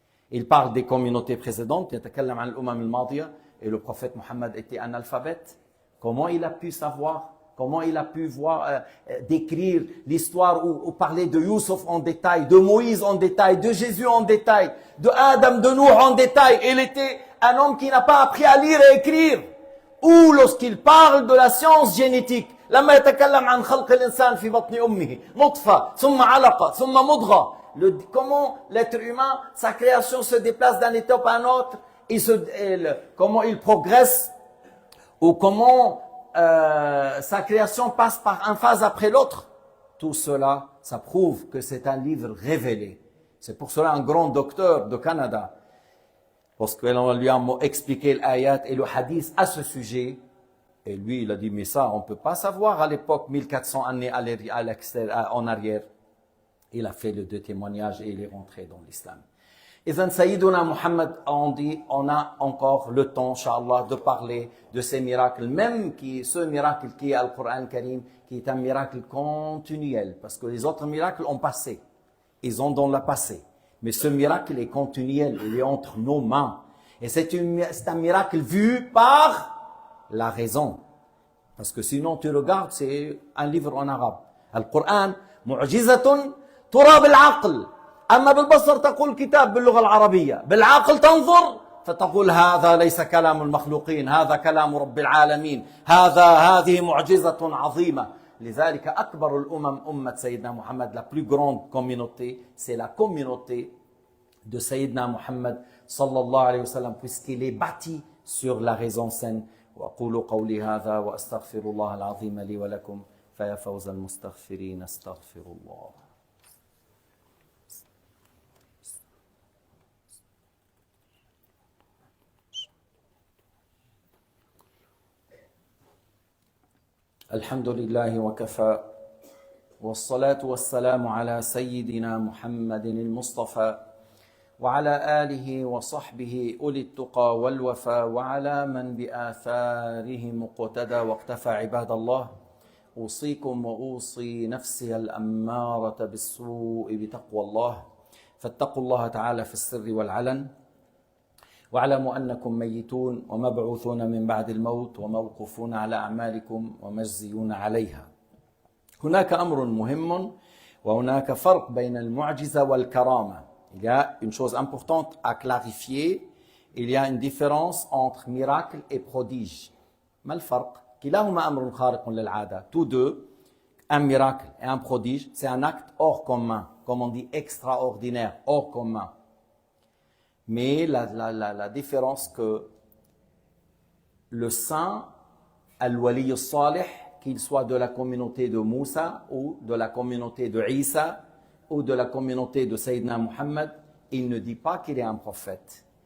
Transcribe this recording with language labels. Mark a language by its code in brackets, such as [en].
[fr] Il parle des communautés précédentes, [ar] يتكلم عن الأمم الماضية, [fr] et le prophète Mohammed était analphabète. Comment il a pu savoir Comment il a pu décrire l'histoire ou parler de Youssef en détail, de Moïse en détail, de Jésus en détail, de Adam, de Nour en détail. Il était un homme qui n'a pas appris à lire et écrire. Ou lorsqu'il parle de la science génétique, [ar] لما يتكلم عن خلق الإنسان في بطن أمه نطفة ثم علقة ثم مضغة. [fr] Comment l'être humain, sa création se déplace d'un étape à un autre, comment il progresse, ou comment sa création passe par une phase après l'autre. Tout cela, ça prouve que c'est un livre révélé. C'est pour cela un grand docteur de Canada, lorsqu'on lui a expliqué l'ayat et le hadith à ce sujet, et lui il a dit, mais ça on ne peut pas savoir à l'époque, 1400 années en arrière. Il a fait les deux témoignages et il est rentré dans l'islam. Et then Sayyiduna Muhammad, on a encore le temps, Inch'Allah, de parler de ces miracles, même ce miracle qui est Al-Qur'an Karim, qui est un miracle continuel, parce que les autres miracles ont passé, ils ont dans le passé. Mais ce miracle est continuel, il est entre nos mains. Et c'est un miracle vu par la raison. Parce que sinon tu regardes, c'est un livre en arabe. [ar] Al-Qur'an, mu'jizatun tura bil-aql. أما بالبصر تقول كتاب باللغة العربية، بالعقل تنظر فتقول هذا ليس كلام المخلوقين، هذا كلام رب العالمين، هذه معجزة عظيمة. لذلك أكبر الأمم أمة سيدنا محمد، [fr] la plus grande communauté, c'est la communauté de Sayyidina Muhammad sallallahu alayhi wa sallam, puisqu'il est bâti sur la raison saine. [ar] وأقول قولي هذا وأستغفر الله العظيم لي ولكم فيا فوز المستغفرين استغفر الله. الحمد لله وكفى والصلاة والسلام على سيدنا محمد المصطفى وعلى آله وصحبه أولي التقى والوفى وعلى من بآثارهم اقتدى واقتفى. عباد الله، أوصيكم وأوصي نفسي الأمارة بالسوء بتقوى الله، فاتقوا الله تعالى في السر والعلن، واعلموا أنكم ميتون ومبعوثون من بعد الموت وموقوفون على أعمالكم ومجزيون عليها. هناك أمر مهم وهناك فرق بين المعجزة والكرامة. [fr] Il y a une chose importante à clarifier. Il y a une différence entre miracle et prodige. [ar] ما الفرق؟ كلاهما أمر خارق للعادة. [fr] Tous deux, un miracle et un prodige, c'est un acte hors commun, comme on dit extraordinaire, hors commun. Mais la différence que le saint, [ar] al-wali al-salih, [fr] qu'il soit de la communauté de Moussa ou de la communauté de Isa ou de la communauté de Sayyidina Muhammad, il ne dit pas qu'il est un prophète.